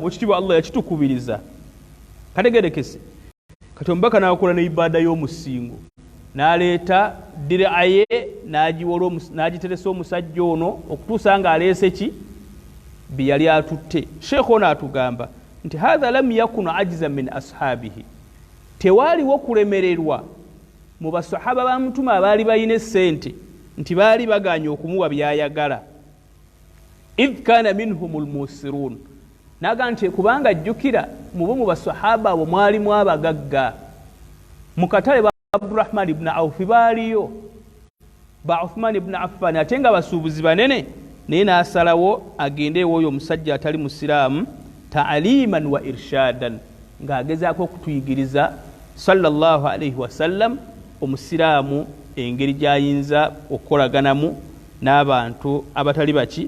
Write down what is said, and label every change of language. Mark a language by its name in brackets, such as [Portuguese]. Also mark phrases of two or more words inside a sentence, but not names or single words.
[Ganda] Ekitiibwa Allah yakitukubiriza. Kategerekese kati omubaka n'akola ne ibaada y'omusingo, n'aleeta dir'a ye n'agiteresa omusajja ono okutuusa ng'aleese ki? Bye yali atutte. Sheekh ono atugamba nti [Arabic] حتى لم يكن عاجزا من أصحابه, [Ganda] tewaaliwo kulemererwa mu basahaba ba Mutuma abaali balina essente nti baali baganye okumuwa byayagala. [Arabic] إذ كان منهم الموسرون, [Ganda] naga nti kubanga jjukira mubo mu basahaba abo mwalimu abagagga. Mu katale ba Abdurrahman ibn Auf baaliyo, ba Uthman ibn Affan, ate nga basuubuzi banene, naye n'asalawo agende ewoyo omusajja atali musiraamu [Arabic] تعليما وإرشادا, [Ganda] ng'agezaako okutuyigiriza [Arabic] صلى الله عليه وسلم [Ganda] omusiraamu engeri gy'ayinza okukolaganamu n'abantu abatali baki?